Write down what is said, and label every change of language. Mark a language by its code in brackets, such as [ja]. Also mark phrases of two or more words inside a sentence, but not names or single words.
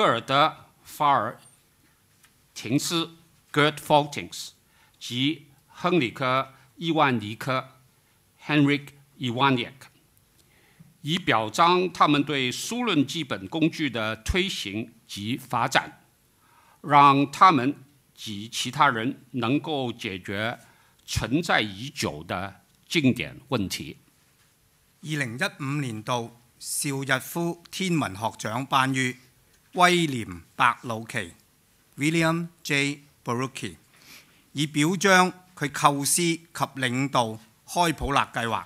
[zh] 尔德·法尔廷斯 （Gerd Faltings） 及亨里克·伊万尼克 （Henrik Iwaniak），以表彰他们对数论基本工具的推行及发展，让他们及其他人能够解決存在已久的經典問題。 2015年度邵逸夫天文學獎頒予威廉·白魯奇 （William J. Barucki），以表彰佢構思及領導開普勒計劃。